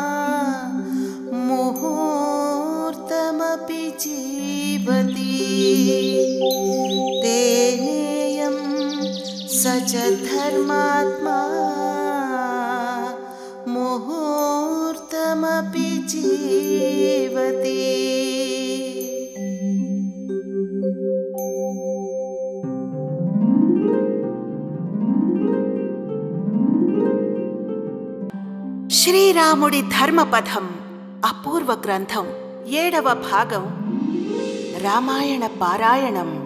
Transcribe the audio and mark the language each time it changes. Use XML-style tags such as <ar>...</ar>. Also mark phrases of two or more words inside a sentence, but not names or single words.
<sa>मुहूर्तमपि जीवति तेनेयं स च धर्मात्मा मुहूर्तमपि जीवति।</sa> <te>శ్రీరాముడి ధర్మపథం అపూర్వ గ్రంథం 7వ భాగం రామాయణ పారాయణం.</te>